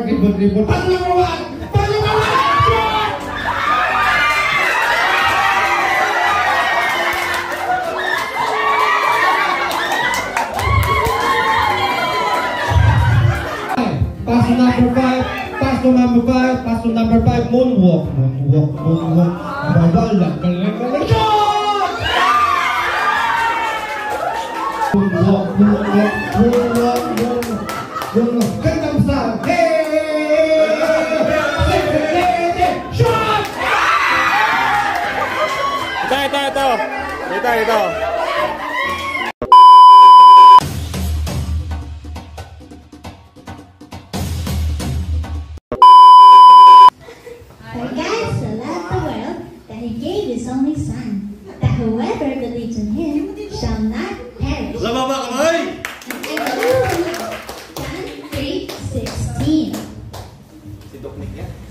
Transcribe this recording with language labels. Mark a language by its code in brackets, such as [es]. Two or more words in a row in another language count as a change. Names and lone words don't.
[en] Dribble, dribble. Pass to number 1. Pass to number 1. Pass to number 5, pass to number 5, pass to number 5, moonwalk, moonwalk, moonwalk, [tl] babalag, galing, galing, shot! [en] Moonwalk, moonwalk, moonwalk, moonwalk, moonwalk, Gangnam Style, hey! Shot! [tl] Ito. [en] For God so loved the world that he gave his only Son, that whoever believes in him shall not perish. [tl] Kamay! [en] John 3:16. [tl] Si Doc Nick yan.